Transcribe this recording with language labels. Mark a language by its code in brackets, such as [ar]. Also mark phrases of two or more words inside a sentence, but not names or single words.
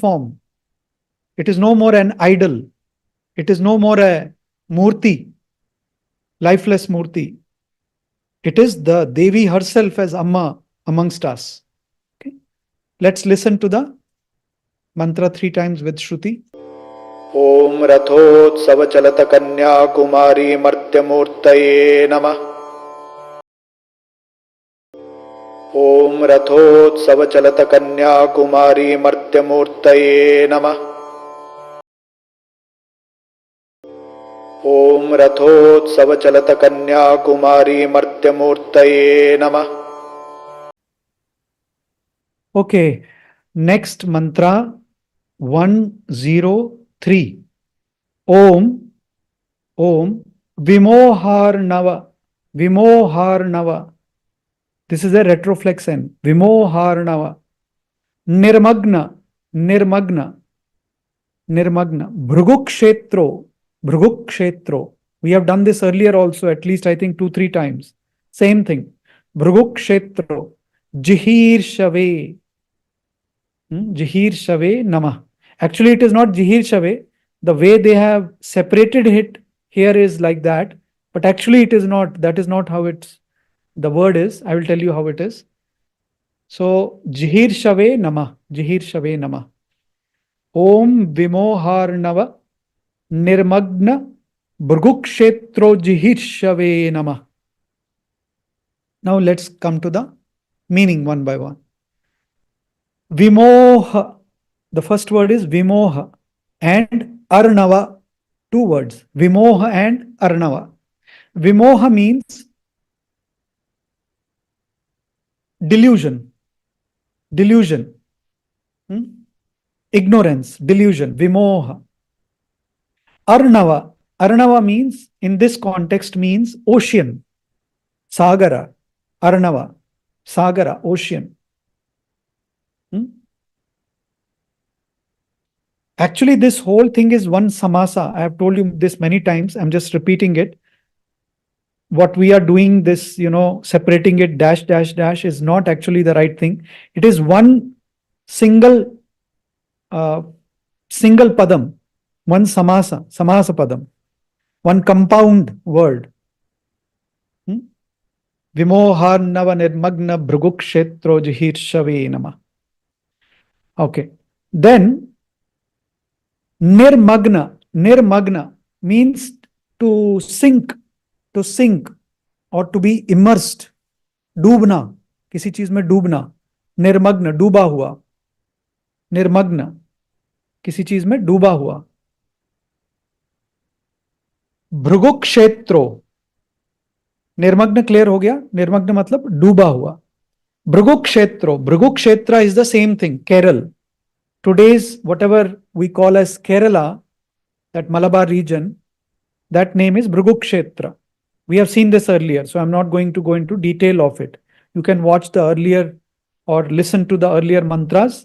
[en] It is no more an idol. It is no more a Murti, lifeless Murti. It is the Devi herself as Amma amongst us. Okay. Let's listen to the mantra 3 times with Shruti. [sa] Om Rathot सव-चलत कन्या कुमारी मर्त्यमूर्तये नमः. Om Rathot सव-चलत कन्या कुमारी मर्त्यमूर्तये नमः. Om Rathot सव-चलत कन्या कुमारी मर्त्यमूर्तये नमः. [en] Okay, next mantra 103. [sa] Om Vimoharnava. Vimoharnava. [en] This is a retroflex-n. [sa] Vimoharnava. Nirmagna. Nirmagna. Nirmagna. Bhrugukshetro. Bhrugukshetro. [en] We have done this earlier also, at least I think 2-3 times. Same thing. [sa] Bhrugukshetro. Cikīrṣave. Cikīrṣave namaḥ. [en] Actually, it is not Cikīrṣave. The way they have separated it here is like that. But actually, it is not. That is not how it's. The word is. I will tell you how it is. So, [sa] Cikīrṣave namaḥ. Cikīrṣave namaḥ. Om Vimoharnava Nirmagna Bhrugukshetro Cikīrṣave namaḥ. [en] Now let's come to the meaning one by one. Vimoha. The first word is Vimoha and Arnava. 2 words. Vimoha and Arnava. Vimoha means delusion. Delusion. Ignorance. Delusion. Vimoha. Arnava. Arnava means, in this context, means ocean. [sa] Sagara. Arnava. Sagara. Ocean. [en] Actually, this whole thing is one samasa. I have told you this many times. I'm just repeating it. What we are doing, this, separating it dash, dash, dash is not actually the right thing. It is one single padam, one [sa] samasa padam, [en] one compound word. [sa] Vimoharnava nirmagna bhrugukshetro cikīrṣave namaḥ. [en] Okay. Then, Nirmagna means to sink or to be immersed. [hi] डूबना, किसी चीज में डूबना. निर्मग्न, डूबा हुआ. निर्मग्न, किसी चीज में डूबा हुआ. भृगुक्षेत्रो. निर्मग्न क्लियर हो गया. निर्मग्न मतलब डूबा हुआ. [en] भृगुक्षेत्रो. भृगुक्षेत्र is the same thing. Kerala. Today's whatever we call as Kerala, that Malabar region, that name is Bhrugukshetra. We have seen this earlier, so I'm not going to go into detail of it. You can watch the earlier or listen to the earlier mantras.